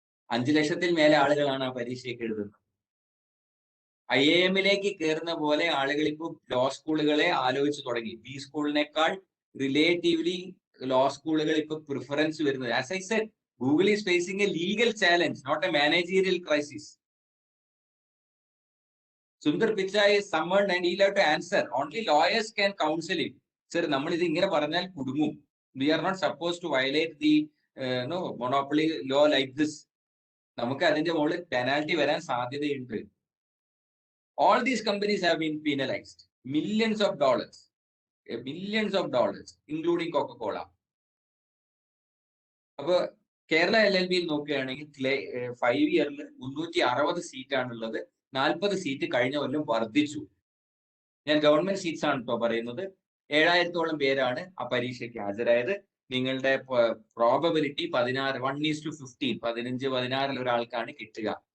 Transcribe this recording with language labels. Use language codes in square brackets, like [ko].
[ml] 5 ലക്ഷത്തിൽ മേലെ ആളുകളാണ് ആ പരീക്ഷയ്ക്ക് എഴുതുന്നത്. IIM-ലേക്ക് കയറുന്ന പോലെ ആളുകൾ ഇപ്പോൾ ലോ സ്കൂളുകളെ ആലോചിച്ച് തുടങ്ങി. ബി സ്കൂളിനേക്കാൾ റിലേറ്റീവ്ലി ലോ സ്കൂളുകൾ ഇപ്പൊ പ്രിഫറൻസ് വരുന്നത്. [en] As I said, Google is facing a legal challenge, not a managerial crisis. Sundar Pichai is summoned and he'll have to answer. Only lawyers can counsel him. [ml] Sir, നമ്മൾ ഇത് ഇങ്ങനെ പറഞ്ഞാൽ കുടുങ്ങും. [en] We are not supposed to violate the monopoly law like this. [ml] നമുക്ക് അതിന്റെ മുകളിൽ penalty വരാൻ സാധ്യതയുണ്ട്. [en] All these companies have been penalized. Millions of dollars. millions of dollars, including Coca-Cola. [ml] അപ്പൊ കേരള LLB നോക്കുകയാണെങ്കിൽ 5 ഇയറിൽ 360 സീറ്റാണുള്ളത്. 40 സീറ്റ് കഴിഞ്ഞ കൊല്ലം വർദ്ധിച്ചു. ഞാൻ ഗവൺമെന്റ് സീറ്റ്സ് ആണ് കേട്ടോ പറയുന്നത്. 7000-ഓളം പേരാണ് ആ പരീക്ഷയ്ക്ക് ഹാജരായത്. നിങ്ങളുടെ പ്രോബബിലിറ്റി 16, 1:15, 15-16 ഒരാൾക്കാണ് കിട്ടുക.